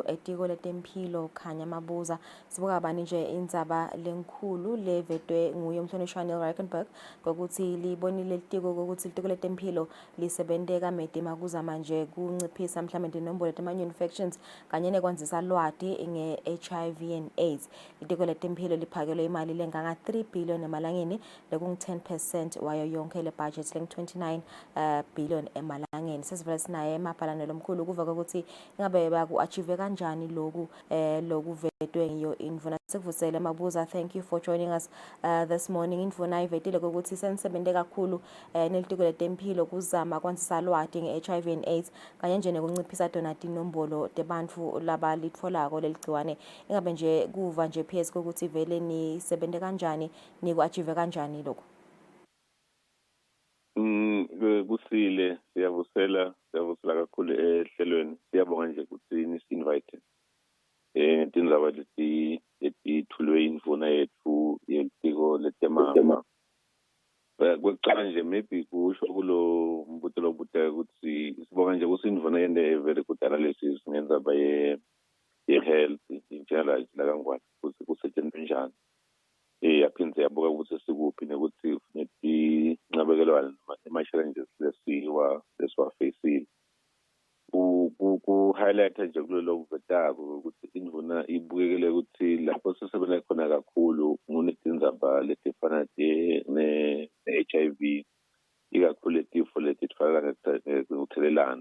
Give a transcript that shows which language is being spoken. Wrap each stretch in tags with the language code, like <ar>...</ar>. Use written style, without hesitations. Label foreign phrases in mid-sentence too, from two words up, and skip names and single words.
<ss>etiko letempilo khanya mabuza sibuka bani nje indzaba lenkhulu levedwe nguye umhlonishwa Neil Reichenberg ngokuthi libonile litiko ukuthi litiko letempilo lisebenteka medima kuzama nje kunciphisa mhlawumbe inombolo tema-infections kanye nekwanzisa lwati nge-</ss> <en>HIV and AIDS.</en> <ss>Litiko letempilo liphakelwe imali lenganga 3 billion emalangeni lekungu-10% wayo yonke le budget 29 billion emalangeni. Sesivele sinaye emabhalane lomkhulu kuva ukuthi ingabe baku-achieve kanjani lokuvedwe ngiyo Indvuna. Sikuvusele mabuza,</ss> <en>thank you for joining us this morning.</en> <ss>Indvuna ivetile ukuthi senisebente kakhulu nelitiko letempilo kuzama kwanzisa lwati nge-</ss> <en>HIV and AIDS</en> <ss>kanye nje nekunciphisa tona tinombolo tebantfu labalitfolako leligciwane. Ingabe nje kuva nje PS ukuthi vele nisebente kanjani niku-achieve kanjani lokho? Kusile siyavusela kakhulu ehlelweni. Siyabonga nje ukuthi nisi-invite tindzaba letithulwe Indvuna yethu yelitiko letema. Kwekucala nje maybe kusho kulo mbuto lobuteka ukuthi sibonga nje ukuthi Indvuna yende</ss> <en>very good analysis</en> <ss>ngendzaba ye-</ss> <en>health in general</en> <ss>la kangwane ukuthi kusetshenziswa njani. Yaphindze yabuka ukuthi sikuphi nekuthi netincabekelwane ama-challenges lesiwafacile. Ku-highlighta nje kulelo vetako ukuthi Indvuna ibukekele ukuthi lapho sisebenza khona kakhulu ngunetindzaba letifana ne-HIV, ikakhulu letifo letifana ngokuthelelana.</ss>